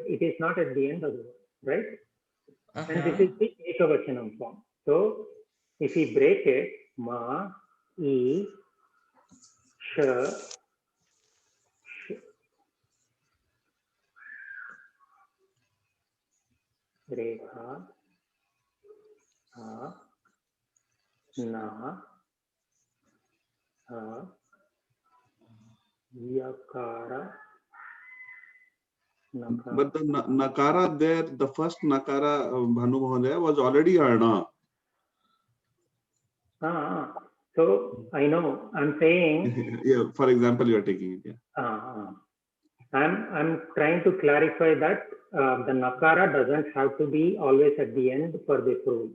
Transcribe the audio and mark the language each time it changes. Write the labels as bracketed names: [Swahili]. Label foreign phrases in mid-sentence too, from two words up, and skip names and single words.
[English] It is not at the end of the word, right? And this is the ekavachanam form. So if we break it, ma, e, sh, rekha, [Sanskrit] ha, na, ha, yakara, nakara. [English] But the nakara there, the first nakara, Bhanu Mahodaya, was already arna. So I know. I'm saying. Yeah. For example, you are taking it. Yeah. I'm trying to clarify that the nakara doesn't have to be always at the end for this rule.